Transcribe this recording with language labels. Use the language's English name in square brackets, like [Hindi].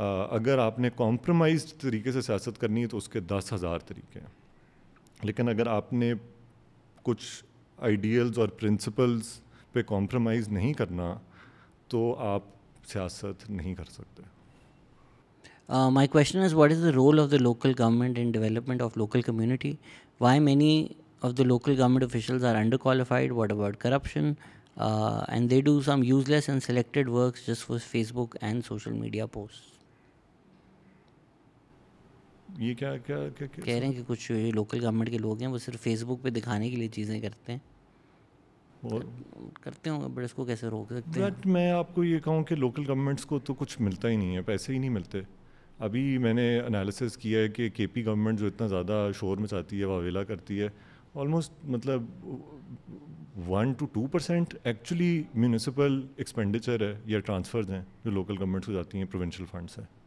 [Urdu] اگر آپ نے کمپرومائزڈ طریقے سے سیاست کرنی ہے تو اس کے 10,000 طریقے ہیں, لیکن اگر آپ نے کچھ آئیڈیلز اور پرنسپلز پہ کمپرومائز نہیں کرنا تو آپ سیاست نہیں کر سکتے. [English] My question is, what is the role of the local government in development of local community? Why many of the local government officials are underqualified? What about corruption? And they do some useless and selected works just for Facebook and social media posts. [Urdu] یہ کیا کہہ رہے ہیں کہ کچھ local government کے لوگ ہیں وہ صرف فیس بک پہ دکھانے کے لیے چیزیں کرتے ہیں, کرتے ہوں گے, بٹ اس کو کیسے روک سکتے ہیں؟ بٹ میں آپ کو یہ کہوں کہ لوکل گورنمنٹس کو تو کچھ ملتا ہی نہیں ہے, پیسے ہی نہیں ملتے. ابھی میں نے انالیسس کیا ہے کہ کے پی گورنمنٹ جو اتنا زیادہ شور مچاتی ہے, واویلا کرتی ہے, آلموسٹ مطلب 1 to 2% ایکچولی میونسپل ایکسپینڈیچر ہے یا ٹرانسفرز ہیں جو لوکل گورنمنٹس کو جاتی ہیں پروونشل فنڈ سے.